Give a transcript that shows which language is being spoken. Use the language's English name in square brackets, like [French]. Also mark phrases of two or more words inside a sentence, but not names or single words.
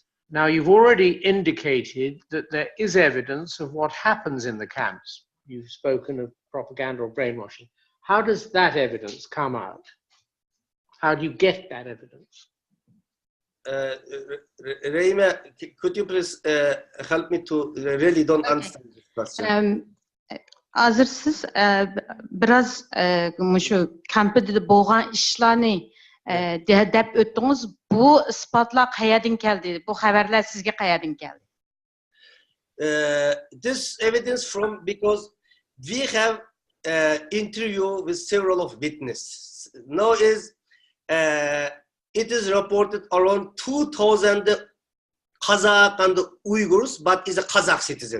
[English] Now, you've already indicated that there is evidence of what happens in the camps. You've spoken of propaganda or brainwashing. How does that evidence come out? How do you get that evidence? Reima, could you please help me to really don't understand this question? [Uzbek] Hazır siz biraz şu kampda bolğan işlarni dep ötdünüz. Bu ispatlar qayerdan keldi? Bu xabarlar sizga qayerdan keldi? [English] This evidence from because we have interview with several of witnesses. Now it is reported around 2,000 Kazakh and Uyghurs, but is a Kazakh citizen.